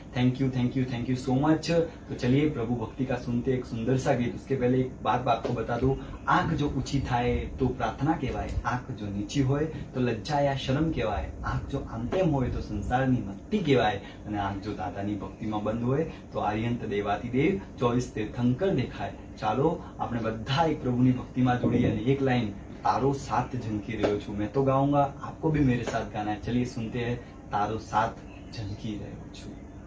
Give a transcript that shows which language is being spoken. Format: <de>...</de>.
<en>Thank you so much.</en> <hi>तो चलिए प्रभु भक्ति का सुनते एक सुंदर सा गीत।</hi> <gu>उसके पहले एक बात आपको बता दूं, आंख जो ऊंची थाए तो प्रार्थना कहेवाय, आंख जो नीची होय तो लज्जा या शरम कहेवाय, आंख जो आंतेम होय तो संसारनी मस्ती कहेवाय, અને આંખ જો દાદાની ભક્તિમાં બંધ હોય તો આર્યંત દેવાતિદેવ 24 તીર્થંકર દેખાય। ચાલો આપણે બધા એક પ્રભુની ભક્તિમાં જોડી અને એક લાઈન તારો સાથ ઝંકી રહ્યો છું</gu> <hi>मैं तो गाऊंगा, आपको भी मेरे साथ गाना है। चलिए सुनते हैं तारो साथ झंकी રહ્યો છું।</hi>